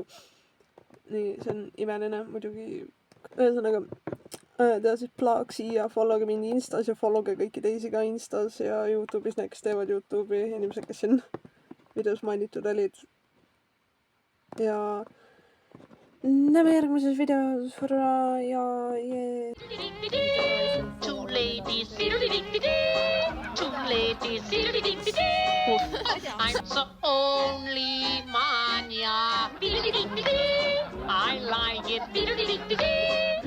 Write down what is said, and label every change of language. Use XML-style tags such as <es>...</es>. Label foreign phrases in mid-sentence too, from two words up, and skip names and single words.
<et>Nii, see on imeline muidugi. Ühesõnaga, teha siis plaag siia, followge mind Instas ja followge kõiki teisi ka Instas ja YouTube'is, need, kes teevad YouTube'i, inimesed, kes siin videos mainitud olid. Ja näeme järgmises videos, hurraa ja jee!</et> <en>Two ladies, two ladies, I'm the only man, yeah. I like it.</en>